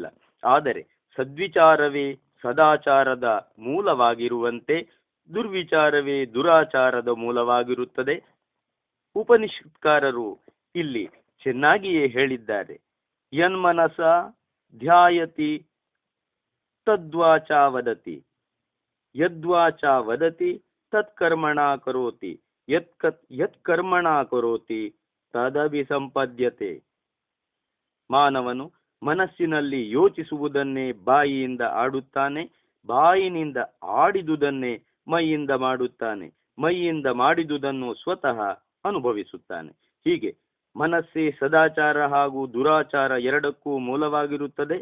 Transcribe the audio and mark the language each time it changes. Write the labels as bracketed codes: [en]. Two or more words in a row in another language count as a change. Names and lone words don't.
[kn] ಆದರೆ ಸದ್ವಿಚಾರವೇ ಸದಾಚಾರದ ಮೂಲವಾಗಿರುವಂತೆ ದುರ್ವಿಚಾರವೇ ದುರಾಚಾರದ ಮೂಲವಾಗಿರುತ್ತದೆ. ಉಪನಿಷತ್ಕಾರರು ಇಲ್ಲಿ ಚೆನ್ನಾಗಿಯೇ ಹೇಳಿದ್ದಾರೆ. [sa] ಯನ್ಮನಸ ಧ್ಯಾಯತಿ ತದ್ವಾಚಾ ವದತಿ, ಯದ್ವಾಚಾ ವದತಿ ತತ್ಕರ್ಮಣ ಕರೋತಿ, ಯತ್ಕರ್ಮಣ ಕರೋತಿ ತದಭಿಸಂಪದ್ಯತೆ. [kn] ಮಾನವನು ಮನಸ್ಸಿನಲ್ಲಿ ಯೋಚಿಸುವುದನ್ನೇ ಬಾಯಿಯಿಂದ ಆಡುತ್ತಾನೆ, ಬಾಯಿನಿಂದ ಆಡಿದುದನ್ನೇ ಮೈಯಿಂದ ಮಾಡುತ್ತಾನೆ, ಮೈಯಿಂದ ಮಾಡಿದುದನ್ನು ಸ್ವತಃ ಅನುಭವಿಸುತ್ತಾನೆ. ಹೀಗೆ ಮನಸ್ಸೇ ಸದಾಚಾರ ಹಾಗೂ ದುರಾಚಾರ ಎರಡಕ್ಕೂ ಮೂಲವಾಗಿರುತ್ತದೆ.